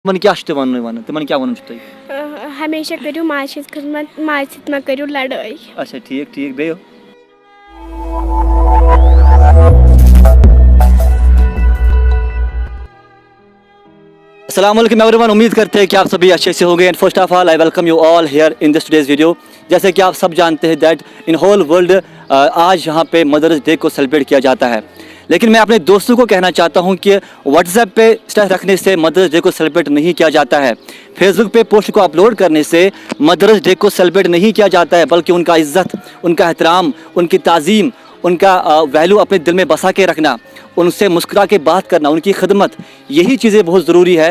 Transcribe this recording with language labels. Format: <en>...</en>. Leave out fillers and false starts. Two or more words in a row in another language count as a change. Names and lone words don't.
<ks>تمن کیا چھُ تِمن وَنُن تِمن کیٛاہ وَنُن چھُ تۄہہِ؟ ہمیشہ کٔرِو ماجہِ ہِنٛز خدمت ماجہِ سۭتۍ مہ کٔرِو لڑٲے. اچھا ٹھیٖک ٹھیٖک بیٚیہِ</ks> <ar>السلام علیکم</ar> <en>everyone.</en> <ur>امید کرتے ہیں کہ آپ سبھی اچھے سے ہوں گے.</ur> <en>and first of all I welcome you all here in this today's video.</en> <ur>جیسے کہ آپ سب جانتے ہیں</ur> <en>that in whole world</en> <ur>آج یہاں پہ</ur> <en>Mother's Day</en> <ur>کو سیلیبریٹ کیا جاتا ہے. لیکن میں اپنے دوستوں کو کہنا چاہتا ہوں کہ واٹس ایپ پہ اسٹیٹس رکھنے سے</ur> <en>Mother's Day</en> <ur>کو سیلیبریٹ نہیں کیا جاتا ہے. فیس بک پہ پوسٹ کو اپلوڈ کرنے سے</ur> <en>Mother's Day</en> <ur>کو سیلیبریٹ نہیں کیا جاتا ہے, بلکہ ان کا عزت, ان کا احترام, ان کی تعظیم, ان کا ویلیو اپنے دل میں بسا کے رکھنا, ان سے مسکرا کے بات کرنا, ان کی خدمت, یہی چیزیں بہت ضروری ہے.</ur>